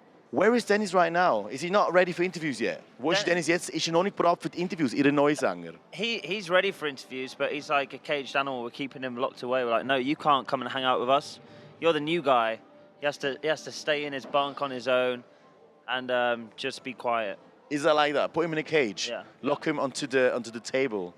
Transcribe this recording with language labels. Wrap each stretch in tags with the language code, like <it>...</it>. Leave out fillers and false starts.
<en>Where is Dennis right now? Is he not ready for interviews yet?</en> <de>Wo ist Dennis jetzt? Ist er noch nicht bereit für die Interviews, Ihre neue Sänger?</de> <en>He's ready for interviews, but he's like a caged animal. We're keeping him locked away. We're like, no, you can't come and hang out with us. You're the new guy. He has to stay in his bunk on his own and just be quiet. Is that like that? Put him in a cage. Yeah. Lock him onto the table.</en>